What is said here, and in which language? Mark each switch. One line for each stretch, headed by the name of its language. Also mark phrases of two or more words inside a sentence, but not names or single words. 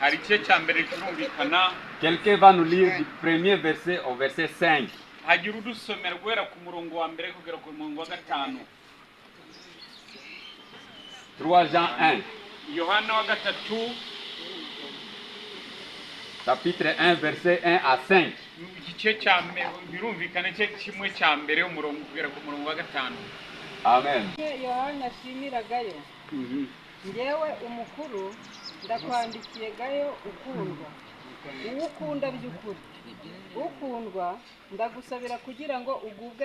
French: Quelqu'un va nous lire du premier verset au verset 5. 3 Jean 1. Chapitre 1, verset 1 à 5. Amen.
Kinyarwanda: Yohana ashimira-gayo njyewe umukuru ndakwandikiye gayo ukundwa uwo ukunda by'ukuri ukundwa ndagusabira kugira ngo ugubwe